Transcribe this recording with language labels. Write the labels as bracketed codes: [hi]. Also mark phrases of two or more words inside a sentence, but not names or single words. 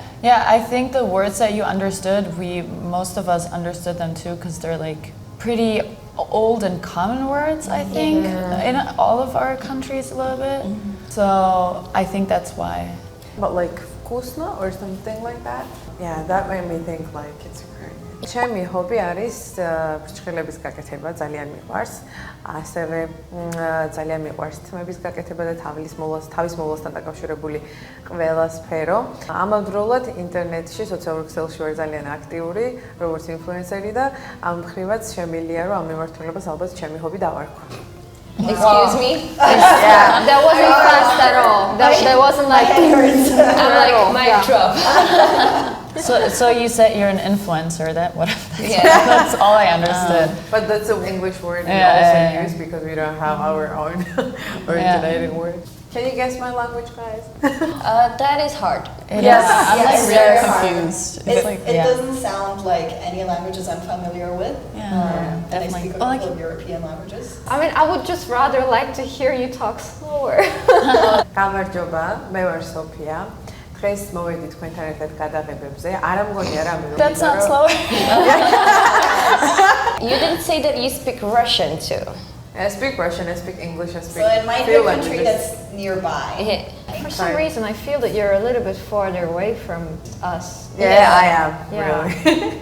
[en] Yeah, I think the words that you understood, most of us understood them too, because they're like pretty old and common words, I think, in all of our countries a little bit. So I think that's why. but like vkusno or something like that. Yeah, that made me think like it's Ukrainian. [ka] ჩემი ჰობი არის ფრჩხილების გაკეთება, ძალიან მიყვარს. ასევე ძალიან მიყვარს თმების გაკეთება და თავის მოვლასთან დაკავშირებული ყველა სფერო. ამავდროულად ინტერნეტში, სოციალურ ქსელში ვარ ძალიან აქტიური, როგორც ინფლუენსერი და ამ მხრივაც შემიძლია რომ ამ მიმართულებას ალბათ ჩემი ჰობი დავარქვა. [en] Excuse me? Yeah. That wasn't fast at all. That wasn't like I'm like, mic drop. So you said you're an influencer. Yeah. That's all I understood. But that's an English word we Yeah, also yeah, yeah. use because we don't have our own originating word. Can you guess my language, guys? That is hard. It Yes, is. I'm yes, like very really hard. confused. It's like It doesn't sound like any languages I'm familiar with. Yeah, And I definitely. speak a couple of European languages. I mean, I would just rather like to hear you talk slower. [ka] გამარჯობა, მე ვარ სოფია. დღეს მოვედი თქვენთან ერთად გადაღებებზე. არ მგონია რამე რომ [en] That sounds slower. You didn't say that you speak Russian too. I speak Russian, I speak English, I speak So it might be a few country languages. that's nearby. For some reason, I feel that you're a little bit farther away from us. Yeah, I am, Yeah. really.